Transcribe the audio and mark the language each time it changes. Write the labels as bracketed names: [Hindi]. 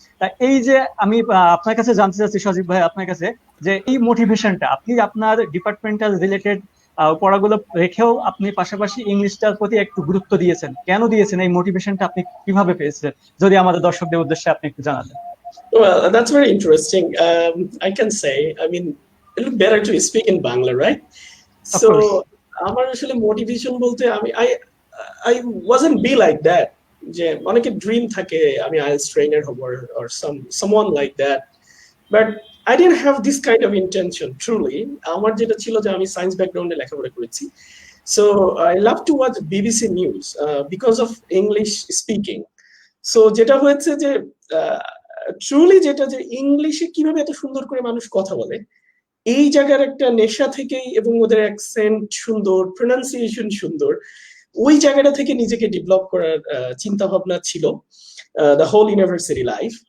[Bangla] তা এই যে আমি আপনার কাছে জানতে চাচ্ছি সজীব ভাই, আপনার কাছে যে এই মোটিভেশনটা আপনি আপনার ডিপার্টমেন্টাল রিলেটেড পড়াগুলো রেখেও আপনি পাশাপাশি ইংলিশটার প্রতি একটু গুরুত্ব দিয়েছেন, কেন দিয়েছেন? এই মোটিভেশনটা আপনি কিভাবে পেয়েছেন, যদি আমাদের দর্শকদের উদ্দেশ্যে আপনি একটু জানাতেন। [English] Well, that's very interesting. I can say, I mean, it look better to speak in Bangla, right? So, [Bangla] আমার আসলে মোটিভেশন বলতে [English] I wasn't be like that. [Bangla] যে অনেকে ড্রিম থাকে আমি IELTS ট্রেনার হব [English] or someone like that. But I didn't have this kind of intention, truly. [Bangla] আমার যেটা ছিল যে আমি সায়েন্স ব্যাকগ্রাউন্ডে লেখাপড়া করেছি। [English] So, I love to watch BBC News because of English speaking. [Bangla] So, যেটা হয়েছে যে ট্রুলি যেটা যে ইংলিশে কিভাবে এত সুন্দর করে মানুষ কথা বলে, এই জায়গার একটা নেশা থেকেই, এবং ওদের অ্যাকসেন্ট সুন্দর, প্রোনাউন্সিয়েশন সুন্দর, ওই জায়গাটা থেকে নিজেকে ডেভেলপ করার চিন্তা ভাবনা ছিল [English] The whole university life.